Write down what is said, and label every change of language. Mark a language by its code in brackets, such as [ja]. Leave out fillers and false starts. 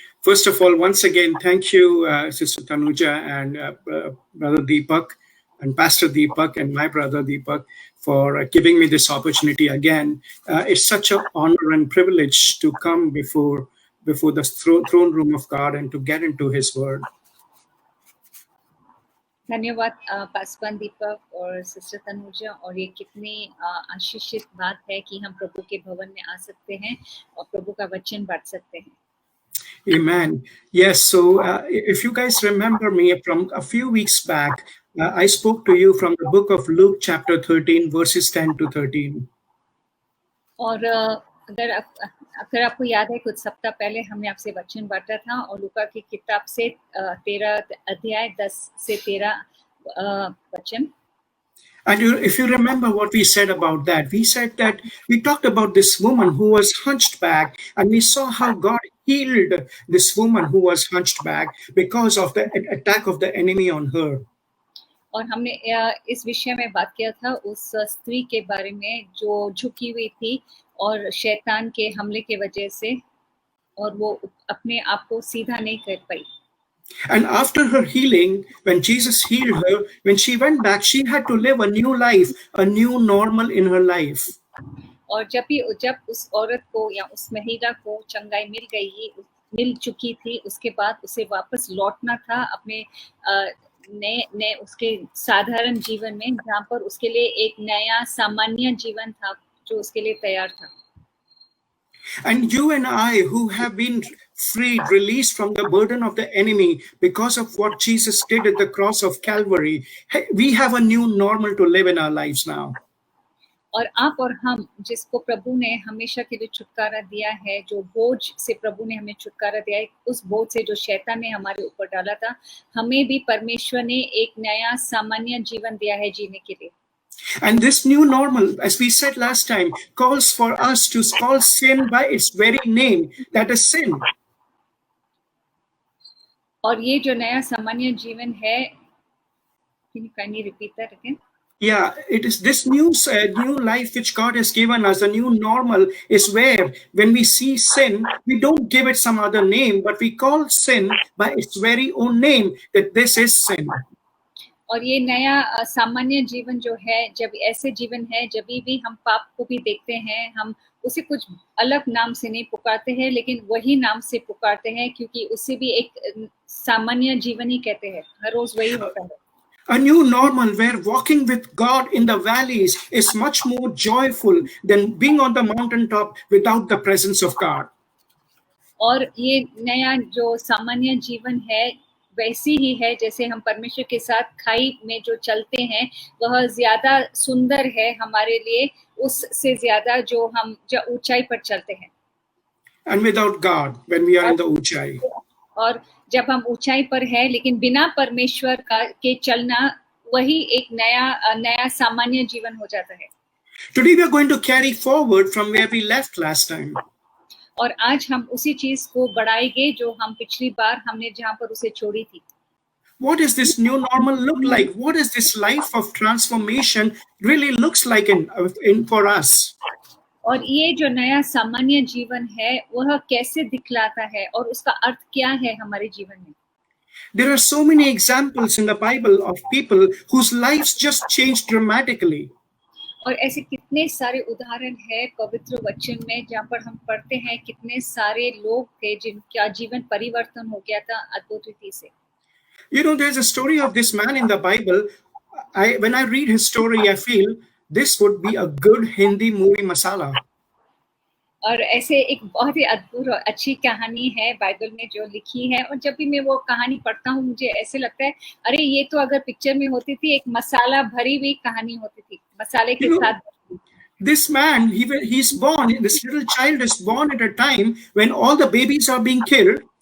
[en] First of all, once again, thank you, Sister Tanuja and Brother Deepak and Pastor Deepak and my brother Deepak for giving me this opportunity again. It's such an honor and privilege to come before the throne room of God and to get into His Word. [hi] धन्यवाद पासवान दीपक और sister Tanuja, और ये कितनी आशीषित बात है कि हम प्रभु के भवन में आ सकते हैं और प्रभु का वचन बांट सकते हैं. [en] Amen. Yes, so if you guys remember me from a few weeks back, I spoke to you from the book of Luke chapter 13 verses 10 to 13. [hi] और अगर आपको याद है, कुछ सप्ताह पहले हमने आपसे वचन बांटा था और लूका की किताब से 13 अध्याय 10 से 13 वचन. [en] And if you remember what we said about that, we said that we talked about this woman who was hunched back, and we saw how God healed this woman who was hunched back because of the attack of the enemy on her. [hi] और हमने इस विषय में बात किया था उस स्त्री के बारे में जो झुकी हुई थी और शैतान के हमले के वजह से, और वो अपने आप को सीधा नहीं कर पाई. [en] And after her healing, when Jesus healed her, when she went back, she had to live a new life, a new normal in her life. [hi] और जब उस औरत को या उस महिला को चंगाई मिल चुकी थी, उसके बाद उसे वापस लौटना था अपने नए उसके साधारण जीवन में, जहाँ पर उसके लिए एक नया सामान्य जीवन था जो उसके लिए तैयार था. [en] And you and I, who have been freed, released from the burden of the enemy because of what Jesus did at the cross of Calvary, we have a new normal to live in our lives now. [hi] और आप और हम जिसको प्रभु ने हमेशा के लिए छुटकारा दिया है, जो बोझ से प्रभु ने हमें छुटकारा दिया है, उस बोझ से जो शैतान ने हमारे ऊपर डाला था, हमें भी परमेश्वर ने एक नया सामान्य जीवन दिया है जीने के लिए. [en] And this new normal, as we said last time, calls for us to call sin by its very name, that is sin. [hi] और ये जो नया सामान्य जीवन है, [en] can you kindly repeat that again? Yeah, it is this new life which God has given us, a new normal, is where when we see sin, we don't give it some other name, but we call sin by its very own name, that this is sin. [hi] और ये नया सामान्य जीवन जो है, जब ऐसे जीवन है, जब भी हम पाप को भी देखते हैं, हम उसे कुछ अलग नाम से नहीं पुकारते हैं, लेकिन वही नाम से पुकारते हैं, क्योंकि उसे भी एक सामान्य जीवन ही कहते हैं. हर रोज वही होता है. [en] A new normal where walking with God in the valleys is much more joyful than being on the mountaintop without the presence of God. [hi] और ये नया जो सामान्य जीवन है, वैसी ही है जैसे हम परमेश्वर के साथ खाई में जो चलते हैं, वह ज्यादा सुंदर है हमारे लिए उससे ज्यादा जो हम ऊंचाई पर चलते हैं. [en] and without God when we are in the unchai. [hi] और जब हम ऊंचाई पर है लेकिन बिना परमेश्वर का के चलना वही एक नया सामान्य जीवन हो जाता है. [en] Today we are going to carry forward from where we left last time. [hi] और आज हम उसी चीज को बढ़ाएंगे जो हम पिछली बार हमने जहां पर उसे छोड़ी थी. [en] What does this new normal look like? What is this life of transformation really looks like in for us? [hi] और ये जो नया सामान्य जीवन है वह कैसे दिखलाता है और उसका अर्थ क्या है हमारे जीवन में. [en] There are so many examples in the Bible of people whose lives just changed dramatically. [hi] और ऐसे कितने सारे उदाहरण है पवित्र वचन में जहाँ पर हम पढ़ते हैं कितने सारे लोग थे जिनका जीवन परिवर्तन हो गया था अद्भुत रीति से. [en] You know, there's a story of this man in the Bible. When I read his story, I feel this would be a good Hindi movie masala. [hi] और ऐसे एक बहुत ही अद्भुत और अच्छी कहानी है बाइबल में जो लिखी है और जब भी मैं वो कहानी पढ़ता हूँ मुझे ऐसे लगता है अरे ये तो अगर पिक्चर में होती थी एक मसाला भरी हुई कहानी होती थी मसाले के साथ. [en] This man, he's born, this little child is born at a time when all the babies are being killed.